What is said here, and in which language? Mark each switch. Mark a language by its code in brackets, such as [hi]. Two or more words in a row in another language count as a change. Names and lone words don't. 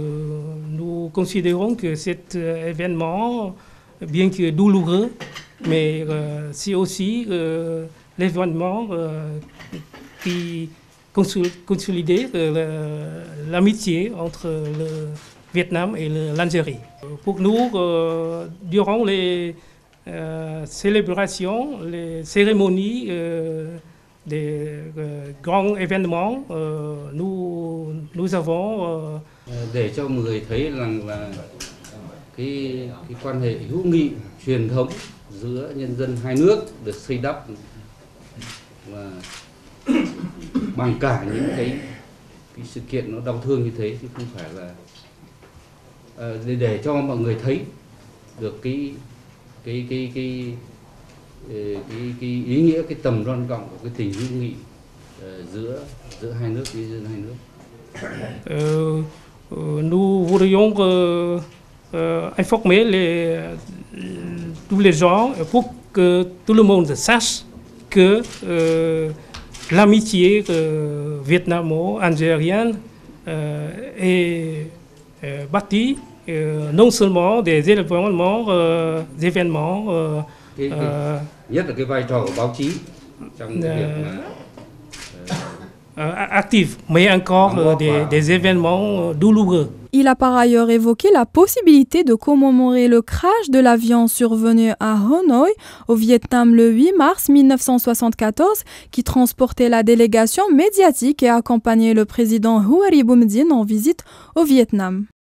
[fr] Nous considérons que cet événement, bien que douloureux, mais c'est aussi l'événement qui consolide l'amitié entre le Vietnam et l'Algérie. Pour nous, durant les célébrations, les cérémonies des grands événements, nous avons [vi] để cho mọi người thấy rằng là cái quan hệ hữu nghị truyền thống giữa nhân dân hai nước được xây đắp và bằng cả những cái sự kiện nó đau thương như thế, chứ không phải là để cho mọi người thấy được cái ý nghĩa, cái tầm quan trọng của cái tình hữu nghị giữa hai nước, nhân dân hai nước. [fr] Nous voudrions informer tous les gens pour que tout le monde sache que l'amitié vietnamo-algérienne est bâtie non seulement des événements [vi] nhất là cái vai trò của báo chí trong việc [fr] actifs, mais encore des événements douloureux. Il a par ailleurs évoqué la possibilité de commémorer le crash de l'avion survenu à Hanoï, au Vietnam, le 8 mars 1974, qui transportait la délégation médiatique et accompagnait le président Houari Boumedienne en visite au Vietnam.